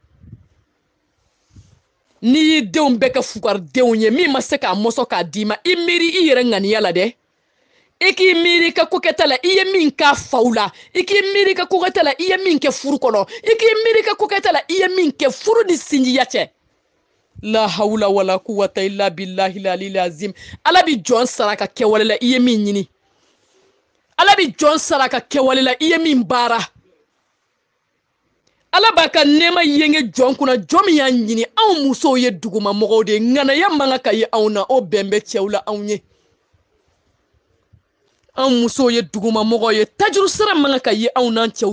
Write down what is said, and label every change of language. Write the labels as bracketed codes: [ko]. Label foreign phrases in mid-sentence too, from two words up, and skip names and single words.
[bm] n'i y'i denw bɛɛ kɛ fugaridenw ye min ma se k'a mɔsɔn k'a d'i ma i miiri i yɛrɛ ŋaniya la dɛ i k'i miiri ka kokɛta la i ye min k'a faw la i k'i miiri ka kokɛta la i ye min kɛ furu kɔnɔ i k'i miiri ka kokɛta la i ye min kɛ furu ni sinjiya cɛ la [ar] حول ولا قوة إلا بالله العلي العظيم [bm] ala bi jɔn sara ka kɛwale la i ye min ɲini ala bi jɔn sara ka kɛwale la i ye min baara ala b'a ka nɛɛma yenge jɔn kunna jɔn min y'a ɲini anw musow ye duguma mɔgɔw de ŋanaya man ka ye anw na o bɛn bɛ cɛw la anw ye anw musow ye duguma mɔgɔw ye tajuru sira man ka ye anw n'an cɛw